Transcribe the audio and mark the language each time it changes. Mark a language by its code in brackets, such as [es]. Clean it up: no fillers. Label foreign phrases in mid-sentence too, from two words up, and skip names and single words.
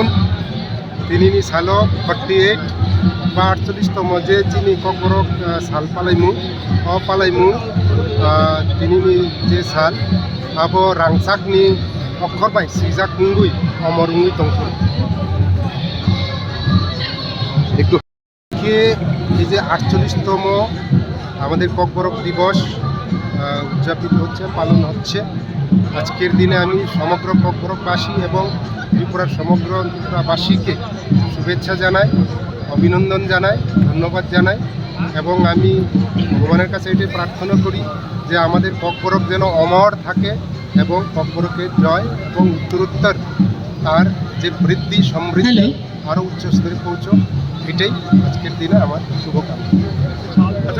[trp] tinini salok 48 [bn] বা 48তম যে [trp] চিনি kokborok sal palaimu o palaimu tinini je sal abo rangsakni অক্ষর bai sijak nungui omorungui tongthun [bn] একটু কে এই যে 48তম আমাদের kokborok দিবস উদযাপিত হচ্ছে পালন হচ্ছে আজকের দিনে আমি সমগ্র kokborokবাসী এবং ত্রিপুরার সমগ্র ত্রিপুরাবাসীকে শুভেচ্ছা জানাই অভিনন্দন জানাই ধন্যবাদ জানাই এবং আমি ভগবানের কাছে এটাই প্রার্থনা করি যে আমাদের kokborok যেন অমর থাকে এবং kokborokের জয় এবং উত্তরোত্তর তার যে বৃদ্ধি সমৃদ্ধি আরও উচ্চ স্তরে পৌঁছক এটাই আজকের দিনে আমার শুভকামনা